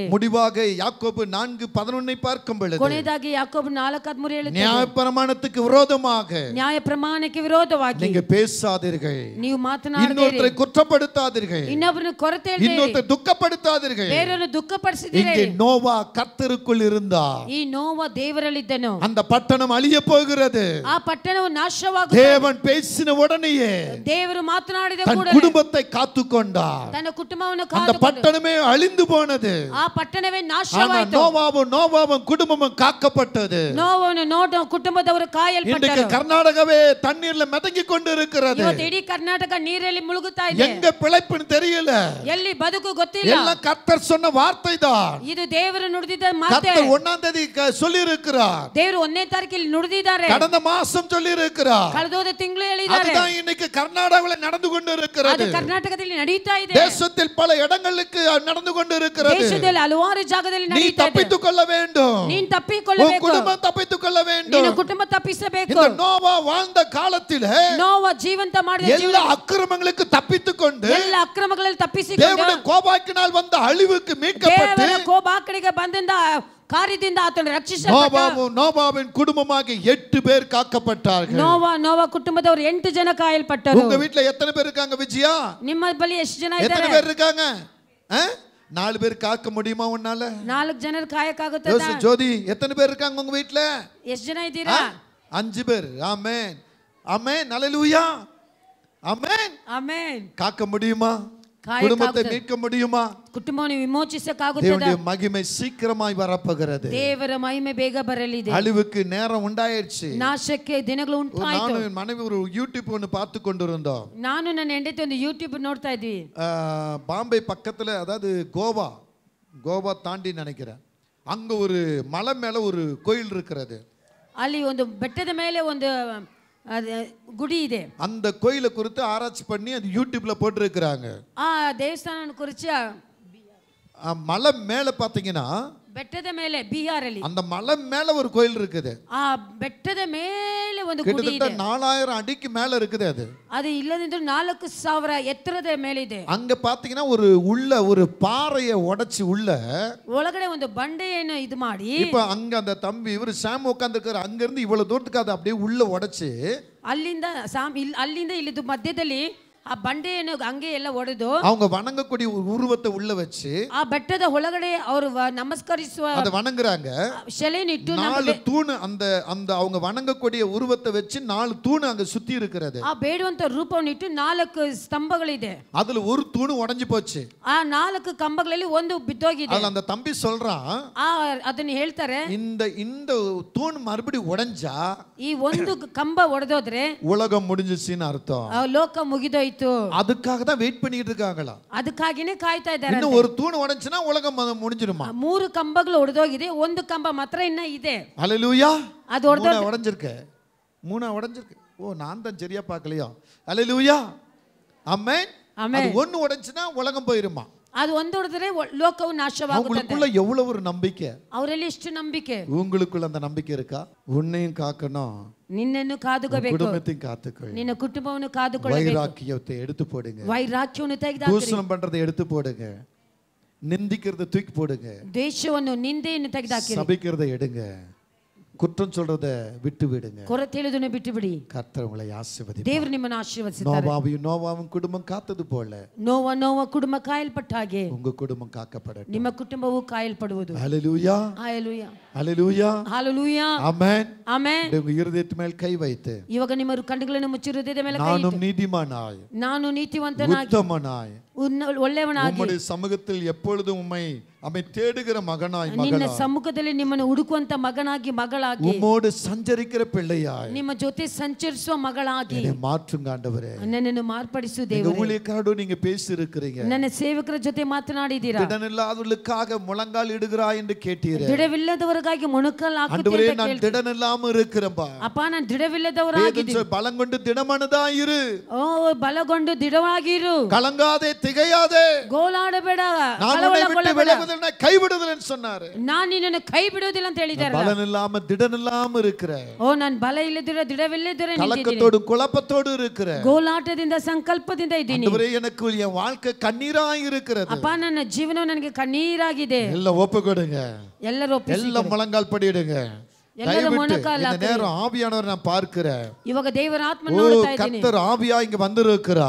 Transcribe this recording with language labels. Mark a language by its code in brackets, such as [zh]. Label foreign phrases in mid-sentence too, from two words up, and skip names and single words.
[ta] முடிவாக யாக்கோபு 4:11 பார்க்கும் பொழுது [kn] ಕೊನೆಯದಾಗಿ ಯಾಕೋಬ 4:13 ಹೇಳುತ್ತದೆ, [ta] நியாயப்பிரமாணத்துக்கு விரோதமாக [kn] ನ್ಯಾಯ ಪ್ರಮಾಣಕ್ಕೆ ವಿರೋಧವಾಗಿ [ta] நீங்க பேசாதீர்கள். [kn] ನೀವು ಮಾತನಾಡದಿರಿ, [ta] இன்னொருத்தரை குற்றப்படுத்தாதீர்கள், [kn] ಇನ್ನೊಬ್ಬರನ್ನು ಕೊರತೆ ಹೇಳ್ತೀರಿ, [ta] இன்னொருத்தரை துக்கப்படுத்தாதீர்கள். [kn] ಬೇರೆಯವರನ್ನು ದುಃಖಪಡಿಸಿದಿರಿ. [ta] இங்கே நோவா கர்த்தருக்குள் இருந்தார். [kn] ಈ ನೋವ ದೇವರಲ್ಲಿದ್ದನು. [ta] அந்த பட்டணம் அழிய போகிறது. [kn] ಆ ಪಟ್ಟಣವು ನಾಶವಾಗುತ್ತದೆ. [ta] தேவன் பேசின உடனேயே [kn] ದೇವರು ಮಾತನಾಡಿದ [ta] தன் [kn] ಕೂಡಲೇ [ta] குடும்பத்தை காத்துக்கொண்டார். [kn] ತನ್ನ ಕುಟುಂಬವನ್ನು [ta] அந்த [kn] ಕಾದುಕೊಂಡು [ta] பட்டணமே அழிந்து போனது. [kn] ಆ ಪಟ್ಟಣವೇ [ta] ஆனா [kn] ನಾಶವಾಯಿತು. [ta] நோவாவும் குடும்பமும் காக்கப்பட்டது. [kn] ನೋವನ್ನು ಕುಟುಂಬದವರು [ta] இன்றைக்கு [kn] ಕಾಯಲ್ಪಟ್ಟರು. [ta] கர்நாடகவே தண்ணீர்ல மிதங்கி கொண்டு இருக்கிறது. [kn] ಇವತ್ತು ಇಡೀ ಕರ್ನಾಟಕ ನೀರಲ್ಲಿ ಮುಳುಗುತ್ತಾ ಇದೆ. [ta] எங்க பிழைப்புன்னு தெரியல. [kn] ಎಲ್ಲಿ ಬದುಕು ಗೊತ್ತಿಲ್ಲ. [ta] எல்லாம் கர்த்தர் சொன்ன வார்த்தை தான். [kn] ಇದು ದೇವರು ನುಡಿದಿದ್ದ ಮಾತೆ. [ta] கர்த்தர் 1ஆம் தேதி சொல்லி இருக்கிறார். [kn] ದೇವರು 1ನೇ ತಾರೀಕಿನಲ್ಲಿ ನುಡಿದಿದ್ದಾರೆ. [ta] கடந்த மாசம் சொல்லி இருக்கிறார். [kn] ಕಳೆದೋದ ತಿಂಗಳು ಹೇಳಿದ್ದಾರೆ. [ta] அதுதான் இன்னைக்கு கர்நாடகாவில் நடந்து கொண்டு இருக்கிறது. [kn] ಅದು ಕರ್ನಾಟಕದಲ್ಲಿ ನಡೀತಾ ಇದೆ. [ta] தேசத்தில் பல இடங்களுக்கு நடந்து கொண்டு இருக்கிறது. [kn] ದೇಶದಲ್ಲಿ ಹಲವಾರು ಜಾಗದಲ್ಲಿ [ta] நீ [kn] ನಡೀತಾ ಇದೆ. [ta] தப்பித்துக் கொள்ள வேண்டும். [kn] ನೀನು [ta] உன் [kn] ತಪ್ಪಿಕೊಳ್ಳಬೇಕು. [ta] குடும்பம் தப்பித்துக் கொள்ள வேண்டும். [kn] ನಿನ್ನ ಕುಟುಂಬ ತಪ್ಪಿಸಬೇಕು. [ta] இந்த நோவா வாழ்ந்த காலத்திலே [kn] ನೋವ ಜೀವಂತ ಮಾಡಿದ [ta] எல்லா அக்கிரமங்களுக்கு தப்பித்துக் கொண்டு [kn] ಎಲ್ಲ ಅಕ್ರಮಗಳಲ್ಲಿ ತಪ್ಪಿಸಿಕೊಂಡು [ta] தேவனுடைய கோபாக்கினால் வந்த அழிவுக்கு மீட்கப்பட்டு [kn] ದೇವರ ಕೋಪಾಕಡೆಗೆ ಬಂದಿಂದ ಕಾರ್ಯದಿಂದ ಆತನು ರಕ್ಷಿಸಲ್ಪಟ್ಟ. [ta] நோவாவின் குடும்பமாக 8 பேர் காக்கப்பட்டார்கள். [kn] ನೋವ ಕುಟುಂಬದವರು 8 ಜನ ಕಾಯಲ್ಪಟ್ಟರು. [ta] உங்க வீட்ல எத்தனை பேர் இருக்காங்க விஜயா? [kn] ನಿಮ್ಮ ಬಳಿ ಎಷ್ಟು ಜನ [ta] எத்தனை [kn] ಇದ್ದಾರೆ? [ta] பேர் இருக்காங்க? 4 பேர் காக்க முடியுமா உன்னால? [kn] 4 ಜನರು ಕಾಯಕ್ಕಾಗುತ್ತದಾ? [ta] ஜோதி எத்தனை பேர் இருக்காங்க உங்க வீட்ல? [kn] ಎಷ್ಟು ಜನ ಇದ್ದೀರಾ? [ta] 5 பேர். ஆமென் ஆமென் ஹல்லேலூயா ஆமென். [kn] ಆಮೆನ್. [ta] காக்க முடியுமா? குடும்பத்தை மீட்க முடியுமா? [kn] ಕುಟುಂಬವನ್ನು ವಿಮೋಚಿಸಕ್ಕಾಗುತ್ತದಾ? [ta] தேவனுடைய மகிமை சீக்கிரமாய் வரப்போகிறது. [kn] ದೇವರ ಮಹಿಮೆ ಬೇಗ ಬರಲಿದೆ. [ta] அழிவுக்கு நேரம் உண்டாயிருச்சு. [kn] ನಾಶಕ್ಕೆ ದಿನಗಳು ಉಂಟಾಯಿತು. [ta] ನಾನು மனைவி ஒரு யூடியூப் ஒன்னு பார்த்து கொண்டிருந்தோம். [kn] ನಾನು ನನ್ನ ಹೆಂಡತಿ ಒಂದು ಯೂಟ್ಯೂಬ್ ನೋಡ್ತಾ ಇದ್ವಿ. [ta] பாம்பே பக்கத்துல, அதாவது கோவா தாண்டி நினைக்கிறேன், அங்க ஒரு மலை மேல ஒரு கோயில் இருக்கிறது. [kn] ಅಲ್ಲಿ ಒಂದು ಬೆಟ್ಟದ ಮೇಲೆ ಒಂದು ಗುಡಿ ಇದೆ. [ta] அந்த கோயிலை குறித்து ஆராய்ச்சி பண்ணி அது யூடியூப்ல போட்டுருக்காங்க. [kn] ಆ ದೇವಸ್ಥಾನ ಕುರಿತು [ta] மலை மேல பாத்தீங்கன்னா [kn] ಬೆಟ್ಟದ ಮೇಲೆ ಬಿಹಾರಲ್ಲಿ [ta] அந்த மலை மேல ஒரு கோயில் இருக்குது. [kn] ಆ ಬೆಟ್ಟದ ಮೇಲೆ ಒಂದು ಗುಡಿ [ta] கிட்டத்தட்ட [kn] ಇದೆ. [ta] 4000 அடிக்கு மேல இருக்குது அது. [kn] ಅದು ಇಲ್ಲದಿದ್ರೂ 4000 ಎತ್ತರದ ಮೇಲೆ ಇದೆ. [ta] அங்க பாத்தீங்கன்னா ஒரு பாறையை உடைச்சு உள்ள [kn] ಒಳಗಡೆ ಒಂದು ಬಂಡೆಯನ್ನು ಇದು ಮಾಡಿ [ta] இப்ப அங்க அந்த தம்பி இவரு சாம் உட்கார்ந்திருக்காரு. அங்க இருந்து இவ்வளவு தூரத்துக்கு அதை அப்படியே உள்ள உடைச்சு [kn] ಅಲ್ಲಿಂದ ಇಲ್ಲಿದ್ದು ಮಧ್ಯದಲ್ಲಿ ಆ ಬಂಡೆಯನ್ನು ಹಂಗೆ ಎಲ್ಲ ಒಡೆದು [ta] அவங்க வணங்கக்கூடிய உருவத்தை உள்ள வச்சு [kn] ಆ ಬೆಟ್ಟದ ಒಳಗಡೆ ಅವರು ನಮಸ್ಕರಿಸುವ [ta] அதை வணங்குறாங்க. [kn] ಶಿಲೆನಿಟ್ಟು [ta] 4 தூண் அந்த அந்த அவங்க வணங்கக்கூடிய உருவத்தை வச்சு 4 தூண் அங்க சுத்தி இருக்கிறது. [kn] ಆ ಬೇಡುವಂತ ರೂಪವನ್ನು ಇಟ್ಟು 4 ಸ್ತಂಭಗಳಿದೆ. [ta] அதுல ஒரு தூண் உடைஞ்சு போச்சு. [kn] ಆ 4 ಕಂಬಗಳಲ್ಲಿ ಒಂದು ಬಿದ್ದೋಗಿದೆ. [ta] அதுல அந்த தம்பி சொல்றான், [kn] ಅದನ್ನ ಹೇಳ್ತಾರೆ, [ta] இந்த தூண் மறுபடியும் உடைஞ்சா [kn] ಈ ಒಂದು ಕಂಬ ಒಡೆದೋದ್ರೆ [ta] உலகம் முடிஞ்சிச்சுன்னு அர்த்தம். [kn] ಲೋಕ ಮುಗಿದೋಯ್ತು. [ta] அதுக்காக தான் வெயிட் பண்ணிட்டு இருக்காங்களா. [kn] ಅದಕ್ಕಾಗಿನೇ ಕಾಯ್ತಾ ಇದ್ದಾರೆ. [ta] இன்னும் ஒரு தூண் உடைஞ்சுனா உலகம் முடிஞ்சிருமா? [kn] 3 ಕಂಬಗಳು ಒಡೆದೋಗಿದೆ, ಒಂದು ಕಂಬ ಮಾತ್ರ ಇನ್ನ ಇದೆ. [ta] ஹல்லேலூயா. அது உடைஞ்சிருக்கு. 3 உடைஞ்சிருக்கு. ஓ, நான் தான் சரியா பார்க்கலையா? ஹல்லேலூயா. ஆமென். அது ஒன்னு உடைஞ்சுனா உலகம் போயிருமா? [kn] ಅದು ಒಂದು ಹೊಡೆದ್ರೆ ಲೋಕವು ನಾಶವಾಗುತ್ತದೆ. [ta] உங்களுக்குள்ள எவ்வளவு ஒரு நம்பிக்கை? [kn] ಅವರಲ್ಲಿ ಎಷ್ಟು ನಂಬಿಕೆ? [ta] உங்களுக்குள்ள அந்த நம்பிக்கை இருக்கா? உன்னையும் காக்கணும், [kn] ನಿನ್ನನ್ನು ಕಾದುಕೋಬೇಕು, [ta] குடும்பத்தையும் காத்துக்கொள், [kn] ನಿನ್ನ ಕುಟುಂಬವನ್ನು ಕಾದುಕೊಳ್ಳಬೇಕು. [ta] வைராக்கியத்தை எடுத்து போடுங்க, [kn] ವೈರಾಗ್ಯವನ್ನು ತೆಗೆದುಹಾಕಿರಿ, [ta] தூஷணம் பண்றதை எடுத்து போடுங்க, நிந்திக்கிறதை தூக்கி போடுங்க, [kn] ದ್ವೇಷವನ್ನು ನಿಂದೆಯನ್ನು ತೆಗೆದುಹಾಕಿರಿ, [ta] சபிக்கிறதை எடுங்க, குற்றம் சொல்றதை விட்டு விடுங்க. [kn] ಕೊರತೆ ಹೇಳುವುದನ್ನು ಬಿಟ್ಟು ಬಿಡಿ. [ta] கர்த்தர் உங்களை ஆசீர்வதிப்பார். [kn] ದೇವರು ನಿಮ್ಮನ್ನು ಆಶೀರ್ವದಿಸುತ್ತಾರೆ. [ta] நோவாவும் குடும்பம் காத்தது போல [kn] ನೋವ ಕುಟುಂಬ ಕಾಯಲ್ಪಟ್ಟ ಹಾಗೆ [ta] உங்க குடும்பம் காக்கப்படட்டும். [kn] ನಿಮ್ಮ ಕುಟುಂಬವು ಕಾಯಲ್ಪಡುವುದು. [ta] ஹல்லேலூயா. ஹalleluya. ஹல்லேலூயா. ஹalleluya. ஆமென். ஆமென். உங்க இருதயத்து மேல் கை வைத்து [kn] ಇವಾಗ ನಿಮ್ಮ ಕಣ್ಣುಗಳನ್ನು ಮುಚ್ಚಿ ಹೃದಯದ ಮೇಲೆ ಕೈ [ta] நானும் [kn] ಇಟ್ಟು, [ta] நீதிமானாய், [kn] ನಾನು ನೀತಿವಂತನಾಗಿ, [ta] உத்தமனாய், [kn] ಒಳ್ಳೆಯವನಾಗಿ, [ta] உம்முடைய சமூகத்தில் எப்பொழுதும் உம்மை தேடுகிற மகனாய், [kn] ನಿನ್ನ [ta] மகளாய், [kn] ಸಮ್ಮುಖದಲ್ಲಿ ನಿಮ್ಮನ್ನು ಹುಡುಕುವಂತ ಮಗನಾಗಿ, ಮಗಳಾಗಿ, [ta] உம்மோடு சஞ்சரிக்கிற பிள்ளையாய் [kn] ನಿಮ್ಮ ಜೊತೆ ಸಂಚರಿಸುವ ಮಗಳಾಗಿ [ta] என்னை மாற்றுங்க ஆண்டவரே. [kn] ನನ್ನನ್ನು ಮಾರ್ಪಡಿಸು [ta] எங்க [kn] ದೇವರೇ. [ta] ஊழியக்காரோடு நீங்க பேசி இருக்கிறீங்க. [kn] ನನ್ನ ಸೇವಕರ ಜೊತೆ ಮಾತನಾಡಿದ್ದೀರಾ. [ta] திடனில்லாதவர்களுக்காக முழங்கால் இடுகிறாய் என்று கேட்டீரே. [kn] ದಿಡವಿಲ್ಲದವರಿಗಾಗಿ ಮೊಣಕಾಲು [ta] ஆண்டவரே, [kn] ಹಾಕುತ್ತೀರಾ [ta] நான் திடன் இல்லாம இருக்கிறேன்பா. [kn] ಅಪ್ಪ, ನಾನು ದಿಡವಿಲ್ಲದವರಾಗಿದ್ದೀನಿ. [ta] பலம் கொண்டு திடமனதாயிரு. [kn] ಓ, ಬಲಗೊಂಡು ದಿಡವಾಗಿರು, [ta] கலங்காதே, திகையாதே, [kn] ಗೋಲಾಡಬೇಡ, [ta] நான் உன்னை விட்டு விலகுதல் கைவிடுதல் சொன்னாரு. [kn] ನಾನು ನಿನ್ನನ್ನು ಕೈ ಬಿಡುವುದಿಲ್ಲ ಅಂತ ಹೇಳಿದ್ದಾರೆ. [ta] பலன் இல்லாம திடன் இல்லாம இருக்கிற, [kn] ಓ, ನಾನು ಬಲ ಇಲ್ಲದಿರ ದಿಡವಿಲ್ಲದಿರ [ta] கலக்கத்தோடு குழப்பத்தோடு இருக்கிற, [kn] ಗೋಲಾಟದಿಂದ ಸಂಕಲ್ಪದಿಂದ ಇದ್ದೀನಿ. [ta] ஆண்டவரே, எனக்கு என் வாழ்க்கை கண்ணீராய் இருக்கிறது. [kn] ಅಪ್ಪ, ನನ್ನ ಜೀವನ ನನಗೆ ಕಣ್ಣೀರಾಗಿದೆ. [ta] எல்லாம் ஒப்பு கொடுங்க, [kn] ಎಲ್ಲರೂ ಒಪ್ಪಿಸಿ, [ta] எல்லாம் முழங்கால் படிடுங்க. [kn] ಎಲ್ಲರೂ ಮೊಣಕಾಲು [ta] இந்த [kn] ಹಾಕಿರಿ. [ta] நேரம் ஆவியானவர் நான் பார்க்கிறேன். [kn] ಇವಾಗ ದೇವರ ಆತ್ಮ ನೋಡ್ತಾ ಇದ್ದೀನಿ. [ta] கர்த்தர் ஆவியா இங்க வந்திருக்கிறார்.